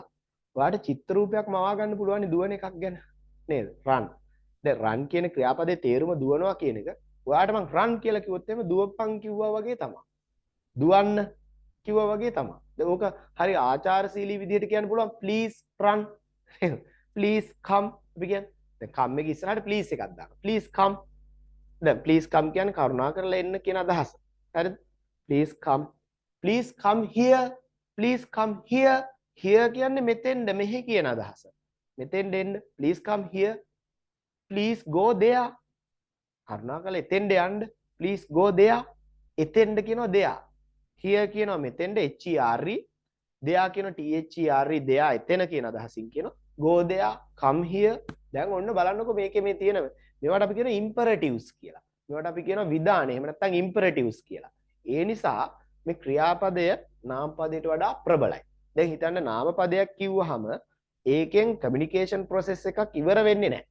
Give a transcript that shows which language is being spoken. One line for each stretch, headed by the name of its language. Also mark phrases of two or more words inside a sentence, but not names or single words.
Sinhala: ඔයාට චිත්‍ර රූපයක් මවා ගන්න පුළුවන් දුවන එකක් ගැන නේද?
English: රන්.
Sinhala: දැන් රන් කියන ක්‍රියාපදයේ තේරුම දුවනවා කියන එක ඔයාට මං රන් කියලා කිව්වොත් එහෙම දුවපන් කිව්වා වගේ තමයි. දුවන්න කිව්වා වගේ තමයි. දැන් ඕක හරි ආචාරශීලී විදිහට කියන්න පුළුවන්
English: please run. please come
Sinhala: අපි කියන්නේ. දැන් come එක ඉස්සරහට please එකක් දාන්න.
English: please come.
Sinhala: දැන්
English: please come
Sinhala: කියන්නේ කරුණා කරලා එන්න කියන අදහස. හරිද?
English: please come. please come here. please come here.
Sinhala: here කියන්නේ මෙතෙන්ද මෙහි කියන අදහස. මෙතෙන්ද එන්න.
English: please come here. please go there.
Sinhala: කරුණා කරලා එතෙන්ද යන්න.
English: please go there.
Sinhala: එතෙන්ද කියනවා there. here කියනවා මෙතෙන්ද HERE. there කියනවා
English: THERE there
Sinhala: එතන කියන අදහසින් කියනවා.
English: go there. come here.
Sinhala: දැන් ඔන්න බලන්නකො මේකේ මේ තියෙන මේවට අපි කියන imperatives කියලා. මේවට අපි කියනවා විධාන. එහෙම නැත්නම් imperatives කියලා. ඒ නිසා මේ ක්‍රියාපදය නාමපදයට වඩා ප්‍රබලයි. දැන් හිතන්න නාමපදයක් කිව්වහම ඒකෙන් කමියුනිකේෂන් ප්‍රොසෙස් එකක් ඉවර වෙන්නේ නැහැ.